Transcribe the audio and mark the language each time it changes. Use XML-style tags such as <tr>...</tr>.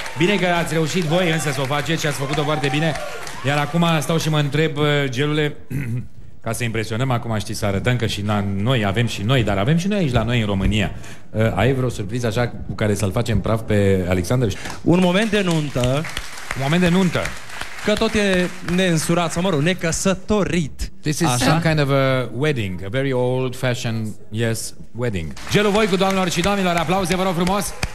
<ro>Bine că ați reușit voi însă să o faceți și ați făcut-o foarte bine. Iar acum stau și mă întreb, Gelule, ca să impresionăm acum, știi, să arătăm că și noi avem și noi, dar avem și noi aici la noi în România. Ai vreo surpriză așa cu care să-l facem praf pe Alexander? Un moment de nuntă. Un moment de nuntă. Că tot e neînsurat, sau mă rog, necăsătorit.</ro> <en>This is some kind of a wedding, a very old-fashioned, yes, wedding.</en> <ro>Gelu Voicu, doamnelor și domnilor, aplauze, vă rog frumos.</ro>